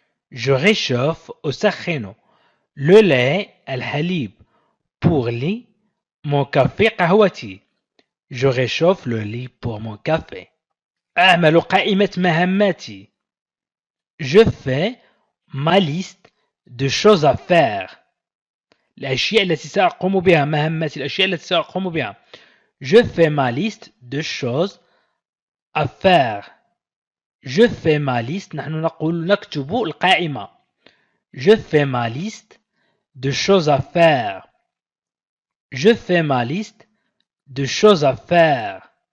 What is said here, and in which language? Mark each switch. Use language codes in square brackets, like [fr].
[fr] Je réchauffe [ar] أسخن [fr] le lait [ar] الحليب [fr] pour [ar] لي [fr] mon café [ar] قهوتي. [fr] Je réchauffe le lit pour mon café. [ar] أعمل قائمة مهماتي. [fr] Je fais ma liste de choses à faire. [ar] الأشياء التي سأقوم بها. مهماتي الأشياء التي سأقوم بها. [fr] Je fais ma liste de choses à faire. Je fais ma liste. [ar] نحن نقول نكتب القائمة. [fr] Je fais ma liste de choses à faire. Je fais ma liste de choses à faire.